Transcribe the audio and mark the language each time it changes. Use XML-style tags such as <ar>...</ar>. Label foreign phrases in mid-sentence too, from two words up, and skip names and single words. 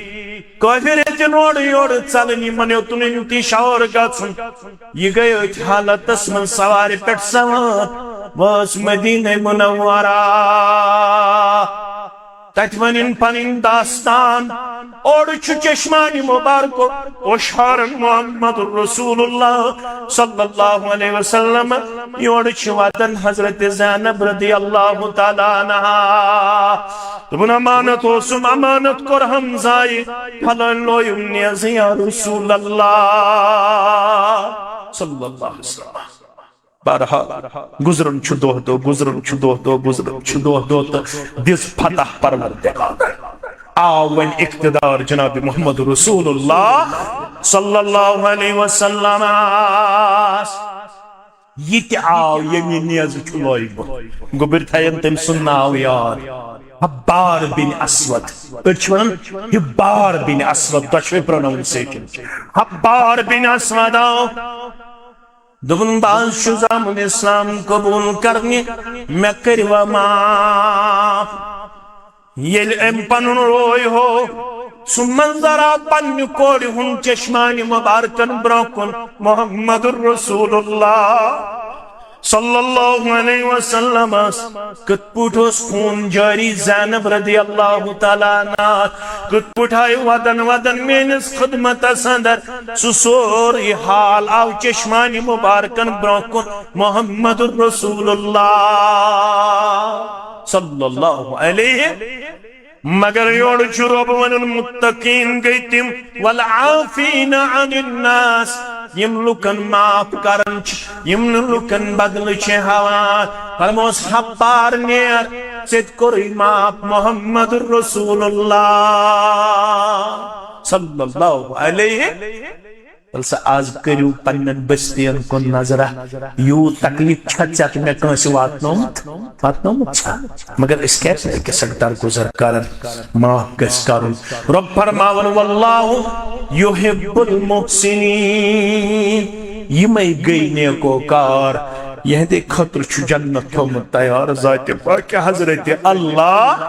<ks>کٲفِر ہیٚتِن اورٕ یورٕ ژلٕنۍ، یمن ہیوٚتُن انتشار گژھُن. یہِ گٔے أتھۍ حالتس منٛز سوارِ پٮ۪ٹھ سوار، وٲژ مدینہ منورہ. تتہِ ونن پنٕنۍ داستان. اوڑ چھُ چشمانہِ مبارکو اوشارن محمد رسول اللہ</ks> <ar>صلی اللہ علیہ وسلم،</ar> <ks>یورٕ چھِ واتن حضرت زینب</ks> <ar>رضی اللہ تعالیٰ عنہا.</ar> <ks>دوٚپُن امانت اوسُم، امانت کوٚرہم ضایع، پھلٲنۍ لویُم نیزٕ</ks> <ar>یا رسول اللہ صلی اللہ علیہ وسلم.</ar> <ks>بہرحال گزرن چھ دۄہ دۄہ، گزرن چھ دۄہ دۄہ، گزرن چھ دۄہ دۄہ تہٕ دِژ فتح پروردگار. آو وۄنۍ اقتدار جناب محمد رسول اللہ</ks> <ar>صلی اللہ علیہ وسلم.</ar> <ks>یہ تہِ آو ییٚمہِ نیزٕ چھُ لویمُت، گوٚبٕرۍ تھاین تٔمۍ سُنٛد ناو یاد، حبار بن اسود. أڑۍ چھِ ونان حبار بن اسود، دۄشوے پروناوُنسیشن چھِ. حبار بن اسود آو، دوٚپُن بہٕ حظ چھُس آمُت اسلام قبوٗل کرنہِ، مےٚ کٔرِوا معاف. ییٚلہِ أمۍ پنُن روے ہو، سُہ منظر آو پننہِ کورِ ہُنٛد چشمانہِ مبارکن برٛونٛہہ کُن. محمد رسول اللہ</ks> <ar>صلی اللہ علیہ وسلم</ar> <ks>کِتھ پٲٹھۍ اوس خوٗن جٲری زینب</ks> <ar>رضی اللہ تعالیٰ عنہا،</ar> <ks>کِتھ پٲٹھۍ آیہِ ودن ودن میٲنِس خدمتس اندر. سُہ سورُے حال آو چشمانہِ مبارکن برٛونٛہہ کُن. محمد رسول اللہ</ks> <ar>صلی اللہ علیہ.</ar> <ks>مگر یورٕ چھُ رۄب ونان متقیٖن گٔے تِم</ks> <ar>والعافین عن الناس،</ar> <ks>یم لُکن معاف کران چھِ، یم نہٕ لُکن بدلہٕ چھِ ہاوان. فرموس حبار نیر، ژےٚ تہِ کوٚرُے معاف محمد رسول اللہ</ks> <ar>صلی اللہ علیہ.</ar> <ks>سا آز کٔرِو پننٮ۪ن بستین کُن نظرہ، یوٗت تکلیف چھا ژےٚ تہٕ مےٚ کٲنٛسہِ واتنومُت چھا؟ مگر أسۍ کیٛازِ چھِ أکِس اکھ درگُزر کران؟ معاف گژھِ کرُن. رۄب فرماوان</ks> <ar>واللہ یحب المحسنین،</ar> <ks>یِمے گٔے نیکوکار، یہندے خٲطرٕ چھُ جنت تھومُت تیار ذاتِ پاکہِ حضرت اللہ.</ks>